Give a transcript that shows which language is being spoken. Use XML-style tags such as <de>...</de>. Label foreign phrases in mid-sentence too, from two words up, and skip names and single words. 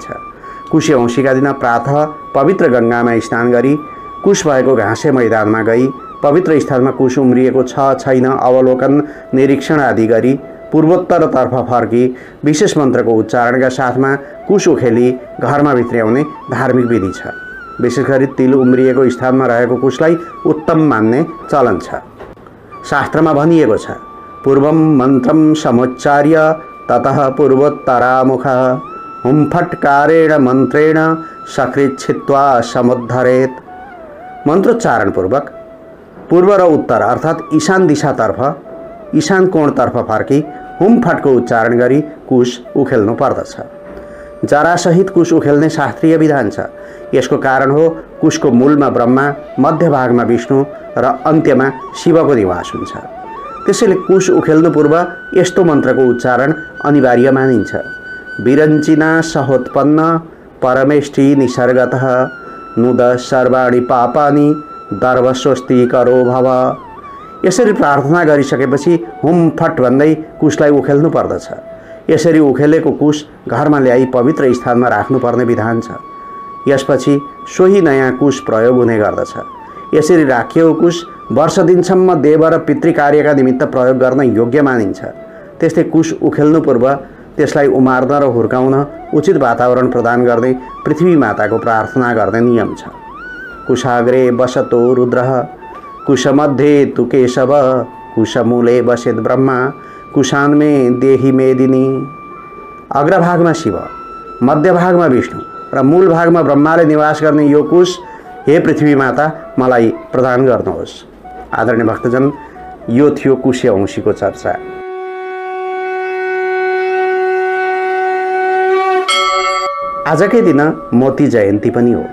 <ne>कुशे औँसीका दिन प्रातः पवित्र गङ्गामा स्नान गरी कुश भएको घाँसे मैदानमा गई पवित्र स्थानमा कुश उम्रिएको छ छैन अवलोकन निरीक्षण आदि गरी पूर्वोत्तरतर्फ फर्की विशेष मन्त्रको उच्चारणका साथमा कुश उखेली घरमा भित्र्याउने धार्मिक विधि छ। विशेष गरी तिल उम्रिएको स्थानमा रहेको कुशलाई उत्तम मान्ने चलन छ। शास्त्रमा भनिएको छ,</ne> <sa>पूर्वम मन्त्रम समुच्चार्य ततः पूर्वोत्तरामुखः हुम्फट्कारेण मन्त्रेण सकृच्छित्वा समुद्धरेत।</sa> <ne>मन्त्रोच्चारणपूर्वक पूर्व र उत्तर अर्थात् ईशान दिशातर्फ, ईशान कोणतर्फ फर्की हुमफटको उच्चारण गरी कुश उखेल्नु पर्दछ। जरासहित कुश उखेल्ने शास्त्रीय विधान छ। यसको कारण हो कुशको मूलमा ब्रह्मा, मध्यभागमा विष्णु र अन्त्यमा शिवको निवास हुन्छ। त्यसैले कुश उखेल्नु पूर्व यस्तो मन्त्रको उच्चारण अनिवार्य मानिन्छ।</ne> <sa>विरञ्चिना सहोत्पन्न परमेष्ठी निसर्गतः नुद सर्वाणि पापानि दर्भ स्वस्ति करो भव।</sa> <ne>यसरी प्रार्थना गरिसकेपछि हुम फट भन्दै कुशलाई उखेल्नु पर्दछ। यसरी उखेलेको कुश घरमा ल्याई पवित्र स्थानमा राख्नुपर्ने विधान छ। यसपछि सोही नयाँ कुश प्रयोग हुने गर्दछ। यसरी राखिएको कुश वर्ष दिनसम्म देव र पितृ कार्यका निमित्त प्रयोग गर्न योग्य मानिन्छ। त्यस्तै कुश उखेल्नु पूर्व त्यसलाई उमार्न र हुर्काउन उचित वातावरण प्रदान गर्दै पृथ्वी माताको प्रार्थना गर्ने नियम छ।</ne> <sa>कुशाग्रे बसतो रुद्रः कुशमध्ये तु केशव कुशमूले बसेत ब्रह्मा कुशान्मे देहि मेदिनी।</sa> <ne>अग्रभागमा शिव, मध्यभागमा विष्णु र मूल भागमा ब्रह्माले निवास गर्ने यो कुश हे पृथ्वी माता मलाई प्रदान गर्नुहोस्। आदरणीय भक्तजन, यो थियो कुशे औँसीको चर्चा। आजकै दिन मोती जयन्ती पनि हो।</ne>